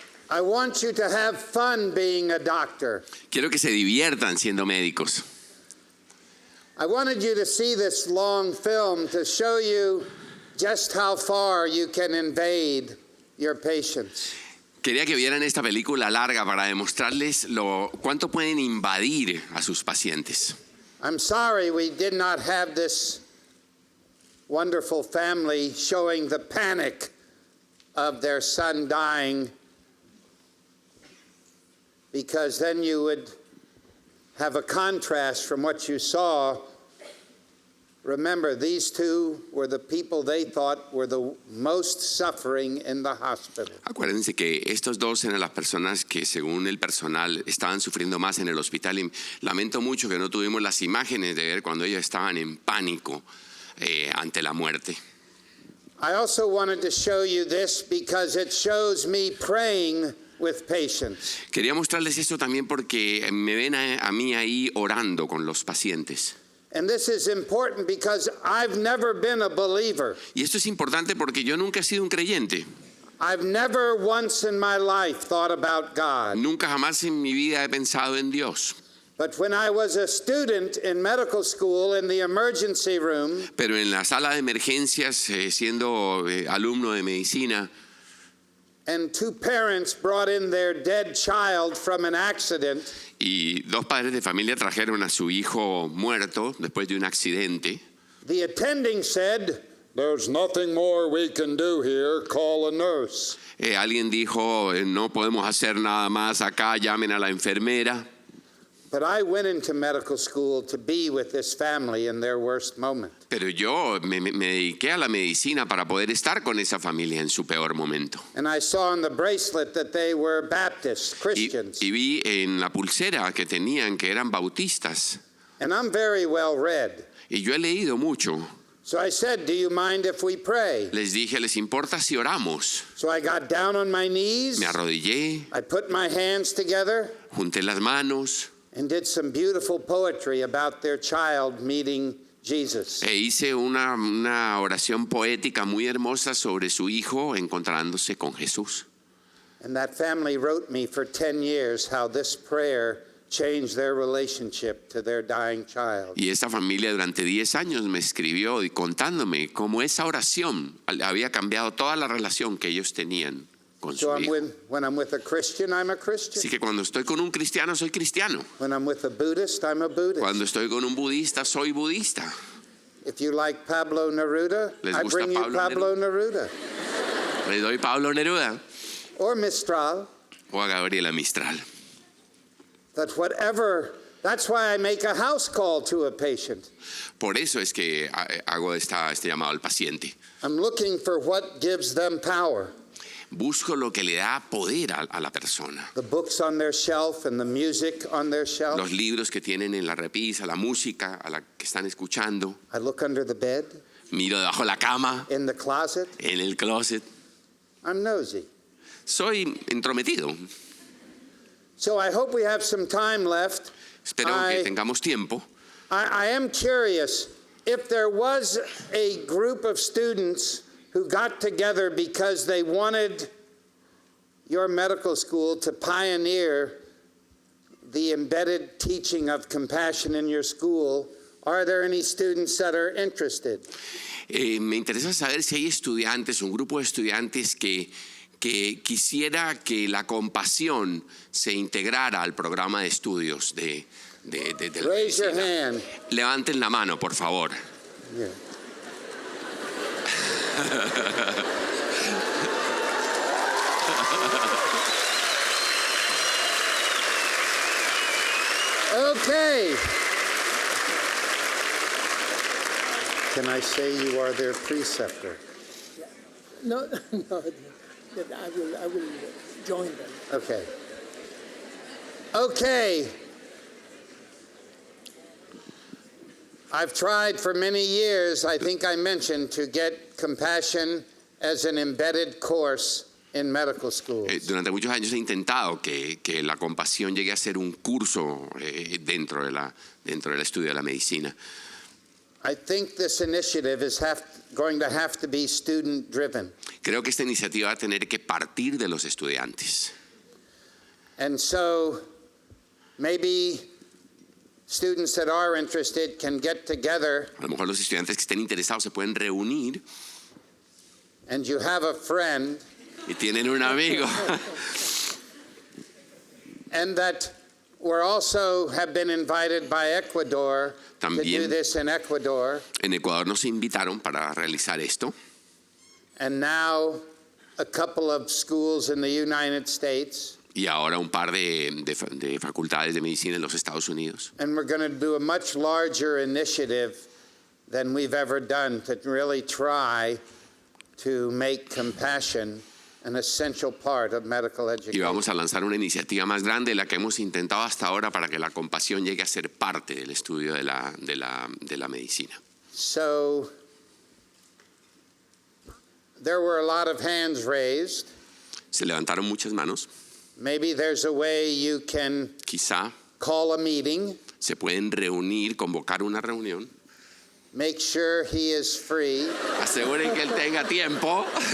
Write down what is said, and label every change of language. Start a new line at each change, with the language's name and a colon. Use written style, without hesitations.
English: I want you to have fun being a doctor.
Spanish: Quiero que se diviertan siendo médicos.
English: I wanted you to see this long film to show you just how far you can invade your patients.
Spanish: Quería que vieran esta película larga para demostrarles cuánto pueden invadir a sus pacientes.
English: I'm sorry we did not have this wonderful family showing the panic of their son dying, because then you would have a contrast from what you saw. Remember, these two were the people they thought were the most suffering in the hospital.
Spanish: Acuérdense que estos dos eran las personas que, según el personal, estaban sufriendo más en el hospital. Y lamento mucho que no tuvimos las imágenes de ver cuando ellos estaban en pánico ante la muerte.
English: I also wanted to show you this because it shows me praying with patients.
Spanish: Quería mostrarles esto también porque me ven a mí ahí orando con los pacientes.
English: And this is important because I've never been a believer.
Spanish: Y esto es importante porque yo nunca he sido un creyente.
English: I've never once in my life thought about God.
Spanish: Nunca jamás en mi vida he pensado en Dios.
English: But when I was a student in medical school in the emergency room,
Spanish: Pero en la sala de emergencias, siendo alumno de medicina,
English: and two parents brought in their dead child from an accident,
Spanish: y dos padres de familia trajeron a su hijo muerto después de un accidente,
English: the attending said, "There's nothing more we can do here, call a nurse."
Spanish: alguien dijo, no podemos hacer nada más acá, llamen a la enfermera.
English: But I went into medical school to be with this family in their worst moment.
Spanish: Pero yo me dediqué a la medicina para poder estar con esa familia en su peor momento.
English: And I saw on the bracelet that they were Baptists, Christians.
Spanish: Y vi en la pulsera que tenían que eran bautistas.
English: And I'm very well read.
Spanish: Y yo he leído mucho.
English: So I said, "Do you mind if we pray?"
Spanish: Les dije, ¿les importa si oramos?
English: So I got down on my knees.
Spanish: Me arrodillé,
English: I put my hands together
Spanish: junté las manos
English: and did some beautiful poetry about their child meeting Jesus.
Spanish: e hice una oración poética muy hermosa sobre su hijo encontrándose con Jesús.
English: And that family wrote me for 10 years how this prayer changed their relationship to their dying child.
Spanish: Y esta familia durante 10 años me escribió y contándome cómo esa oración había cambiado toda la relación que ellos tenían con su
English: So
Spanish: hijo.
English: when I'm with a Christian, I'm a Christian.
Spanish: Así que cuando estoy con un cristiano, soy cristiano.
English: When I'm with a Buddhist, I'm a Buddhist.
Spanish: Cuando estoy con un budista, soy budista.
English: If you like Pablo Neruda,
Spanish: ¿Les
English: I
Spanish: gusta
English: bring you
Spanish: Pablo
English: Pablo Neruda.
Spanish: Le doy Pablo Neruda
English: Or Mistral.
Spanish: o a Gabriela Mistral.
English: That's why I make a house call to a patient.
Spanish: Por eso es que hago este llamado al paciente.
English: I'm looking for what gives them power.
Spanish: Busco lo que le da poder a la persona.
English: The books on their shelf and the music on their shelf.
Spanish: Los libros que tienen en la repisa, la música a la que están escuchando.
English: I look under the bed,
Spanish: Miro debajo de la cama,
English: in the closet.
Spanish: en el closet.
English: I'm nosy.
Spanish: Soy entrometido.
English: So I hope we have some time left.
Spanish: Espero que tengamos tiempo.
English: I am curious if there was a group of students who got together because they wanted your medical school to pioneer the embedded teaching of compassion in your school. Are there any students that are interested?
Spanish: Me interesa saber si hay estudiantes, un grupo de estudiantes que quisiera que la compasión se integrara al programa de estudios de la
English: Raise your
Spanish: medicina.
English: hand.
Spanish: Levanten la mano, por favor.
English: Yeah. Okay. Can I say you are their preceptor? No, I will join them. Okay. Okay. I've tried for many years, I think I mentioned, to get compassion as an embedded course in medical schools.
Spanish: Durante muchos años he intentado que la compasión llegue a ser un curso dentro del estudio de la medicina.
English: I think this initiative is going to have to be student-driven.
Spanish: Creo que esta iniciativa va a tener que partir de los estudiantes.
English: And so maybe students that are interested can get together,
Spanish: A lo mejor los estudiantes que estén interesados se pueden reunir
English: and you have a friend,
Spanish: y tienen un amigo.
English: and that we're also have been invited by Ecuador to do
Spanish: También.
English: this in Ecuador.
Spanish: En Ecuador nos invitaron para realizar esto.
English: And now a couple of schools in the United States.
Spanish: Y ahora un par de facultades de medicina en los Estados Unidos.
English: And we're going to do a much larger initiative than we've ever done to really try to make compassion an essential part of medical
Spanish: Y
English: education.
Spanish: vamos a lanzar una iniciativa más grande de la que hemos intentado hasta ahora para que la compasión llegue a ser parte del estudio de la medicina.
English: So there were a lot of hands raised.
Spanish: Se levantaron muchas manos.
English: Maybe there's a way you can
Spanish: Quizá
English: call a meeting,
Spanish: se pueden reunir, convocar una reunión.
English: make sure he is free,
Spanish: Aseguren que él tenga tiempo.